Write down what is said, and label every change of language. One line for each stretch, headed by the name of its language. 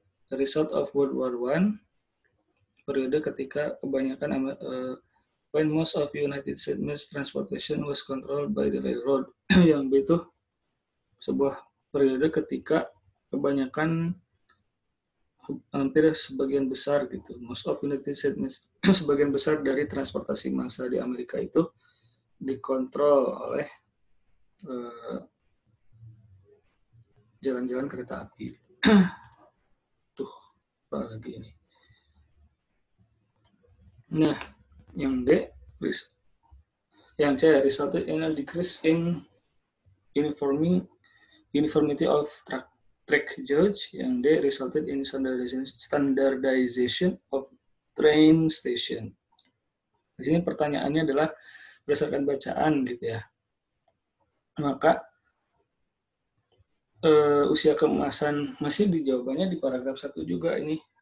English: The result of World War I,
Indonesian: periode ketika kebanyakan
English: when most of United States mass transportation was controlled by the railroad.
Indonesian: Yang B itu sebuah periode ketika kebanyakan, hampir sebagian besar gitu,
English: most of United States,
Indonesian: sebagian besar dari transportasi massa di Amerika itu dikontrol oleh jalan-jalan kereta api. Tuh, apa lagi ini? Nah, yang D, yang C,
English: resulted in a decrease in uniformity of track gauge.
Indonesian: Yang D,
English: resulted in standardization of train station.
Indonesian: Di sini pertanyaannya adalah berdasarkan bacaan gitu ya. Maka usia keemasan masih jawabannya di paragraf 1 juga ini.